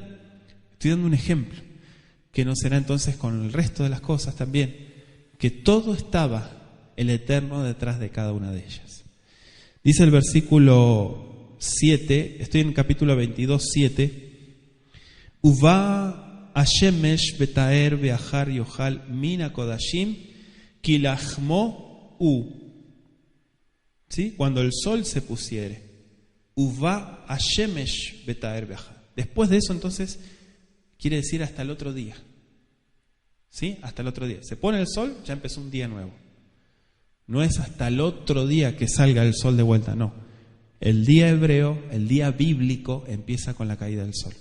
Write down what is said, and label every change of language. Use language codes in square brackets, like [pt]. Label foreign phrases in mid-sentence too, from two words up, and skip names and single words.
[es] Estoy dando un ejemplo, que no será entonces con el resto de las cosas también, que todo estaba el Eterno detrás de cada una de ellas. Dice el versículo 7, estoy en el capítulo 22, 7. [he] ובא השמש וטהר ואחר יאכל מן הקדשים כי לחמו הוא. [es] ¿Sí? Cuando el sol se pusiere. [he] ובא השמש וטהר ואחר. [es] Después de eso, entonces, quiere decir hasta el otro día. ¿Sí? Hasta el otro día. Se pone el sol, ya empezó un día nuevo. No es hasta el otro día que salga el sol de vuelta, no. El día hebreo, el día bíblico, empieza con la caída del sol.